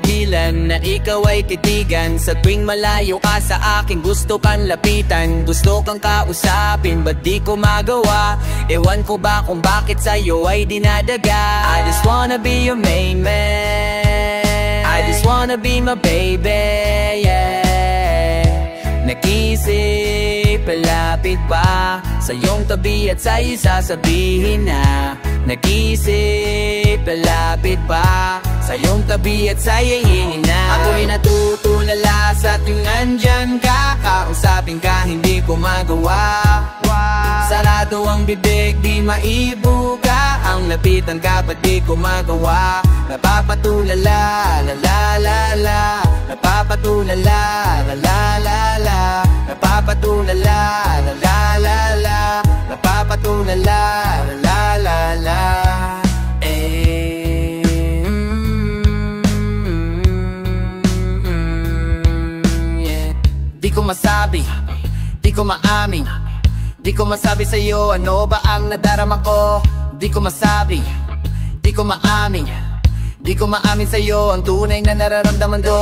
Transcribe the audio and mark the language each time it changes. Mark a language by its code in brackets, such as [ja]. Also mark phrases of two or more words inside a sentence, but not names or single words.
[tl] dahilan na ikaw ay titigan. Sa tuwing malayo ka sa akin, gusto kang lapitan, gusto kang kausapin, ba't di ko magawa? Ewan ko ba kung bakit sa'yo ay dinadaga. [en] I just wanna be your main man, I just wanna be my baby, yeah. [tl] Nag-isip, palapit pa sa iyong tabi at sa'yo sasabihin na. Nag-isip, palapit pa sa iyong tabi at sa'yo hingin na. Ako'y natutulala sa tuwing nandyan ka, kausapin ka hindi ko magawa. Sarado ang bibig, di maibuka, ang lapitan ka ba't di ko magawa? Napapatulala, la la la la, napapatulala, la la la la, napapatulala, la la la la, napapatulala, la la la la. Di ko masabi, di ko maamin, di ko masabi sa'yo ano ba ang nadarama ko. Di ko masabi, di ko maamin, di ko maamin sa'yo ang tunay na nararamdaman ko.